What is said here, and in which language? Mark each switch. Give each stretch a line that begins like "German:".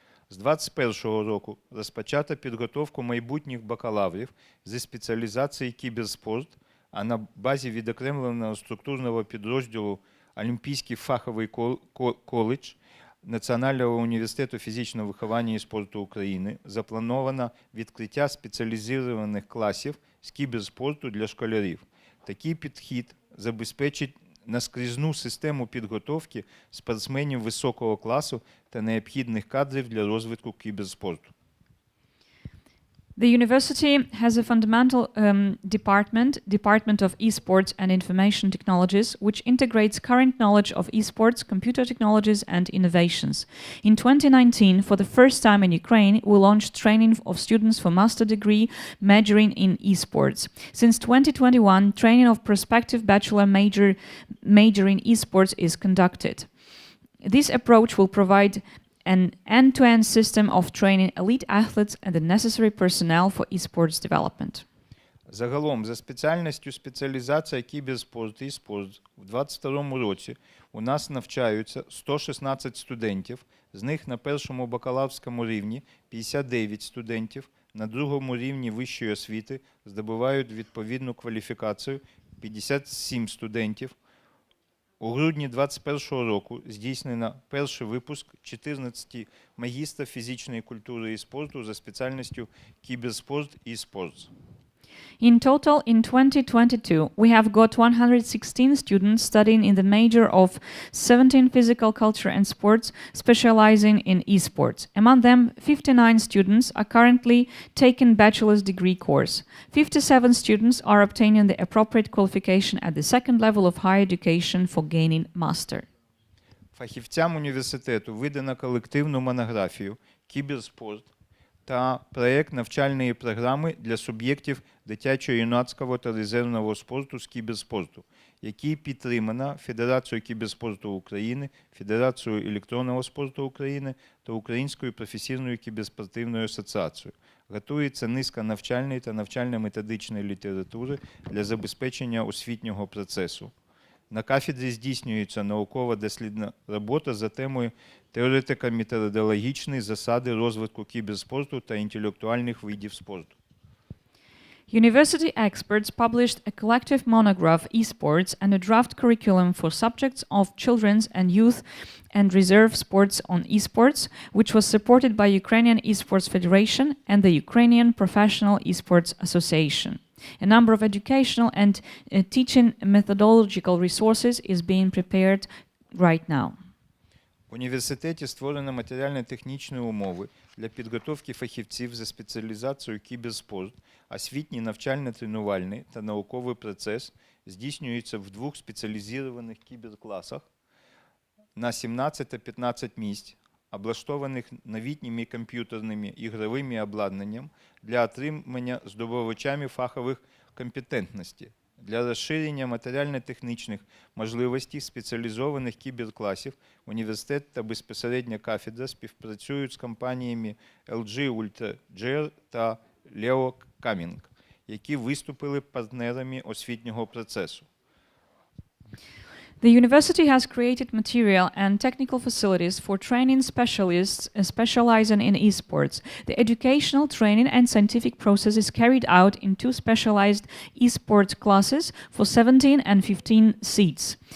Ukrainian: З 2021 року розпочато підготовку майбутніх бакалаврів зі спеціалізації кіберспорт, а на базі відокремленого структурного підрозділу Олімпійський фаховий коледж Національного університету фізичного виховання і спорту України заплановано відкриття спеціалізованих класів з кіберспорту для школярів. Такий підхід забезпечить наскрізну систему підготовки спортсменів високого класу та необхідних кадрів для розвитку кіберспорту.
English: The university has a fundamental department of esports and information technologies, which integrates current knowledge of esports, computer technologies, and innovations. In 2019, for the first time in Ukraine, we launched training of students for master degree majoring in esports. Since 2021, training of prospective bachelor major in esports is conducted. This approach will provide an end-to-end system of training elite athletes and the necessary personnel for esports development.
Ukrainian: Загалом, за спеціальністю спеціалізація кіберспорт і спорт в 2022 році у нас навчаються 116 студентів, з них на першому бакалаврському рівні 59 студентів, на другому рівні вищої освіти здобувають відповідну кваліфікацію 57 студентів. У грудні 2021 року здійснено перший випуск 14 магістра фізичної культури і спорту за спеціальністю кіберспорт і спорт.
English: In total, in 2022, we have got 116 students studying in the major of 17 physical culture and sports, specializing in esports. Among them, 59 students are currently taking bachelor's degree course. 57 students are obtaining the appropriate qualification at the second level of higher education for gaining master.
Ukrainian: Фахівцям університету видано колективну монографію «Кіберспорт» та проєкт навчальної програми для суб'єктів дитячо-юнацького та резервного спорту з кіберспорту, який підтримано Федерацією кіберспорту України, Федерацією електронного спорту України та Українською професійною кіберспортивною асоціацією. Готується низка навчальної та навчально-методичної літератури для забезпечення освітнього процесу. На кафедрі здійснюється науково-дослідна робота за темою теоретико-методологічні засади розвитку кіберспорту та інтелектуальних видів спорту.
English: University experts published a collective monograph, E-Sports, and a draft curriculum for subjects of children's and youth and reserve sports on esports, which was supported by Ukrainian Esports Federation and the Ukrainian Professional Esports Association. A number of educational and teaching methodological resources is being prepared right now.
Ukrainian: В університеті створено матеріально-технічні умови для підготовки фахівців за спеціалізацією кіберспорт, освітній навчально-тренувальний та науковий процес здійснюється в двох спеціалізованих кіберкласах на 17 та 15 місць, облаштованих новітніми комп'ютерними ігровими обладнанням для отримання здобувачами фахових компетентностей. Для розширення матеріально-технічних можливостей спеціалізованих кіберкласів університет та безпосередньо кафедра співпрацюють з компаніями LG Ultra та Leo Coming, які виступили партнерами освітнього процесу.
English: The university has created material and technical facilities for training specialists specializing in esports. The educational, training, and scientific process is carried out in two specialized esports classes for 17 and 15 seats.